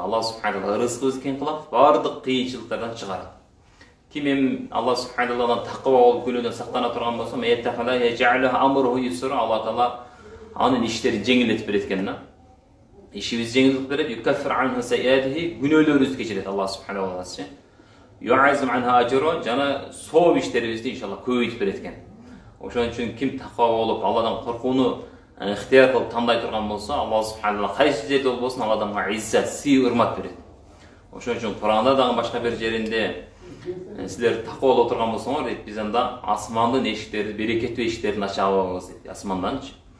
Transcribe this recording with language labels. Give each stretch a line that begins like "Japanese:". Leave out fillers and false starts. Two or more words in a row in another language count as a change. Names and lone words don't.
Kyrgyz: Аллах субхана таала рызкыбызды кең кылат, бардык кыйынчылыктардан чыгарат. Ким эми Аллах субхана тааладан таква болуп, күнөөдөн сактана турган болсо,
Arabic: "من يتق الله يجعل أمره يسرا",
Kyrgyz: Аллах таала анын иштерин жеңилдетип берет экен да. Ишибизди жеңилдетип берет,
Arabic: "يكفر عنه سيئاته",
Kyrgyz: күнөөлөрүбүздү кечирет Аллах субхана тааласы.
Arabic: "يعظم له أجرا",
Kyrgyz: жана сооп иштерибизди иншалла көбөйтүп берет экен. Ошон үчүн ким таква болуп, Алладан коркууну ыктыяр кылып тандай турган болсо, Аллах субхана таала кайсы жерде болбосун ал адамга иззат, сый, урмат берет. Ошон үчүн Куранда дагы башка бир жеринде силер таква боло турган болсоңор дейт, биз анда асмандын эшиктерин, берекеттүү эшиктерин ачабыз дейт, асманданчы.